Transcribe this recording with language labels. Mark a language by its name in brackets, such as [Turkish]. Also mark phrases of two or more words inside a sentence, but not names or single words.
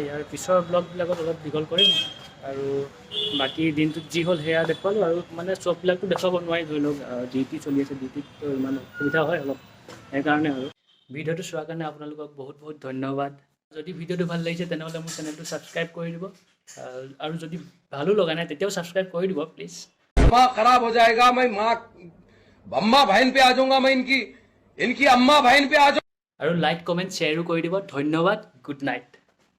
[Assamese] ইয়াৰ পিছৰ ব্লগবিলাকত অলপ দীঘল কৰিম। আৰু বাকী দিনটোত যি হ'ল সেয়া দেখুৱালোঁ, আৰু মানে চববিলাকতো দেখুৱাব নোৱাৰি, ধৰি লওক ডিউটি চলি আছে, ডিউটিত ইমান অসুবিধা হয় অলপ, সেইকাৰণে। আৰু ভিডিঅ'টো চোৱাৰ কাৰণে আপোনালোকক বহুত বহুত ধন্যবাদ। যদি ভিডিঅ'টো ভাল লাগিছে তেনেহ'লে মোৰ চেনেলটো ছাবস্ক্ৰাইব কৰি দিব, আৰু যদি ভালো লগা নাই তেতিয়াও ছাবস্ক্ৰাইব কৰি দিব প্লিজ। [Hindi] दिमाग खराब हो जाएगा, मैं माँ अम्मा बहन पे आ जाऊंगा, मैं इनकी अम्मा बहन पे आ जाऊंगा। [Assamese] আৰু [English] like comment [Assamese] শ্বেয়াৰো কৰি দিব। ধন্যবাদ, [English] good night.